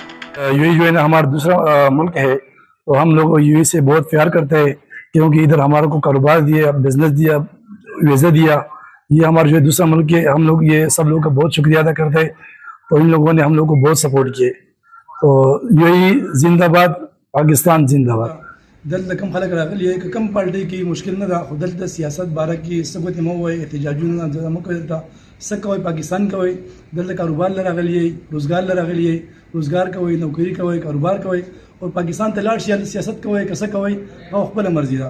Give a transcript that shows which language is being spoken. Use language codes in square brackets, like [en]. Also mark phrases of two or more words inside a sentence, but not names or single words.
[ur] یو اے ای جو ہے نا ہمارا دوسرا ملک ہے، تو ہم لوگ یو اے ای سے بہت پیار کرتے ہیں کیونکہ ادھر ہمارے کو کاروبار دیا، بزنس دیا، ویزا دیا. یہ ہمارا جو ہے دوسرا ملک ہے، ہم لوگ یہ سب لوگ کا بہت شکریہ ادا کرتے ہیں. تو ان لوگوں نے ہم لوگ کو بہت سپورٹ کیے۔ تو یو اے ای زندہ باد، پاکستان زندہ باد. [ps] دلته کم خلک راغلي که کم پارټي کې مشکل نه ده، خو دلته سیاست باره کې څه ګوتې مه ووایئ، احتجاجونه مه کوئ، دلته څه کوئ پاکستان کوئ، دلته کاروبار له راغلي یئ، روزګار له راغلي یئ، روزګار کوئ، نوکري کوئ، کاروبار کوئ، او پاکستان ته لاړ شئ سیاست کوئ که څه کوئ هغه خپله مرضي ده.